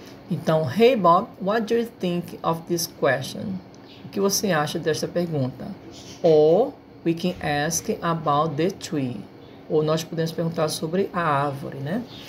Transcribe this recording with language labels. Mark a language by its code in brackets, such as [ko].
[en] Então, hey Bob, what do you think of this question? [pt] O que você acha desta pergunta? [en] Or we can ask about the tree. [pt] Ou nós podemos perguntar sobre a árvore, né?